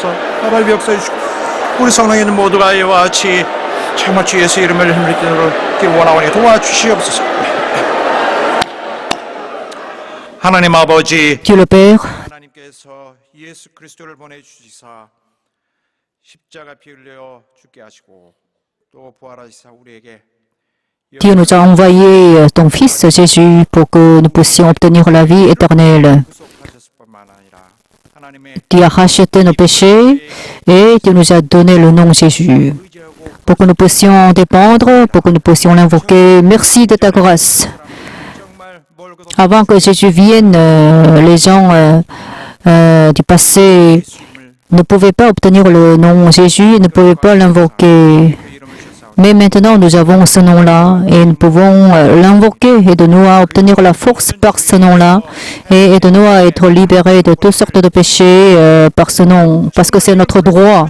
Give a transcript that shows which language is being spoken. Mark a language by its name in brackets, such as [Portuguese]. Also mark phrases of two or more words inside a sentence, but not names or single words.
[Korean] 하나님의 역사에 주시옵소서. 우리 성령에 있는 모두가 이와 같이 정말 주 예수 이름을 힘을 내도록 원하오니 도와주시옵소서. 하나님 아버지, [French] Dieu le Père, [Korean] 하나님께서 예수 그리스도를 보내주시사 십자가 피 흘려 죽게 하시고 또 부활하시사 우리에게 [French] Dieu nous a envoyé ton Fils Jésus pour que nous puissions obtenir la vie éternelle. [Korean] 구속하셨을 뿐만 아니라 하나님의 [French] Qui a racheté nos péchés et tu nous as donné le nom Jésus pour que nous puissions dépendre, pour que nous puissions l'invoquer. Merci de ta grâce. [Korean] 정말 멀고도 [French] Avant que Jésus vienne, les gens du passé ne pouvaient pas obtenir le nom Jésus, ne pouvaient pas l'invoquer. Mais maintenant, nous avons ce nom-là et nous pouvons l'invoquer. Aide-nous à obtenir la force par ce nom-là et aide-nous à être libérés de toutes sortes de péchés par ce nom, parce que c'est notre droit.